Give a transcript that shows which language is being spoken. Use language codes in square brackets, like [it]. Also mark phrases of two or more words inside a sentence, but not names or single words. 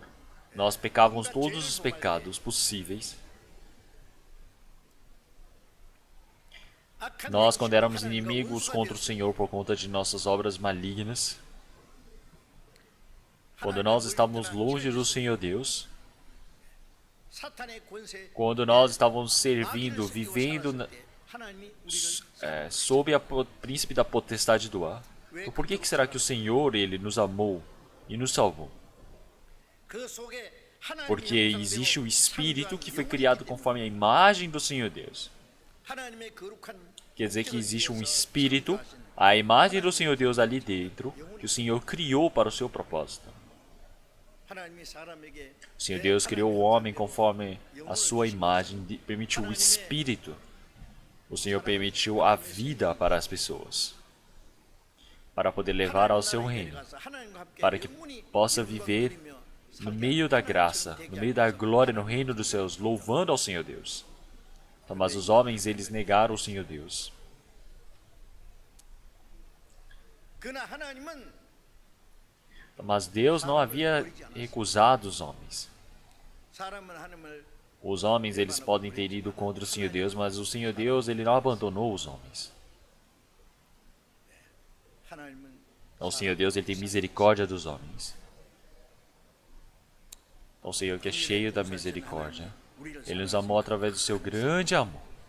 [pt] Nós pecávamos todos os pecados possíveis. Nós, quando éramos inimigos contra o Senhor por conta de nossas obras malignas, quando nós estávamos longe do Senhor Deus, [ko] 사탄의 권세 [pt] quando nós estávamos servindo, vivendo [ko] 하나님이 우리를 [pt] sob a príncipe da potestade do ar, então, por que será que o Senhor, Ele nos amou e nos salvou? [ko] 그 속에 하나님의 [pt] Porque [ko] 형상대로 [pt] existe o Espírito [ko] 창조한 [pt] que foi [ko] 영혼이 [pt] criado [ko] 있기 때문에 [pt] conforme a imagem do Senhor Deus. [ko] 하나님의 거룩한 [pt] Quer dizer que [ko] 목적을 [pt] existe um [ko] 위해서 [pt] Espírito, [ko] 창조하신 [pt] a imagem do Senhor Deus ali dentro, que o Senhor criou para o seu propósito. [ko] 하나님이 사람에게 [pt] O Senhor Deus criou o homem conforme a sua imagem, permitiu o Espírito. O Senhor permitiu a vida para as pessoas, para poder levar ao seu reino, para que possa viver no meio da graça, no meio da glória, no reino dos céus, louvando ao Senhor Deus. Então, mas os homens, eles negaram o Senhor Deus. [ko] 그러나 하나님은 [pt] Então, mas Deus não havia recusado os homens. [ko] 사람은 하나님을 [pt] Os homens, eles podem ter ido contra o Senhor Deus, mas o Senhor Deus, ele não abandonou os homens. [ko] 하나님은 [pt] Então, o Senhor Deus, ele tem misericórdia dos homens. Então, o Senhor que é cheio da misericórdia, Ele nos amou através do seu grande amor.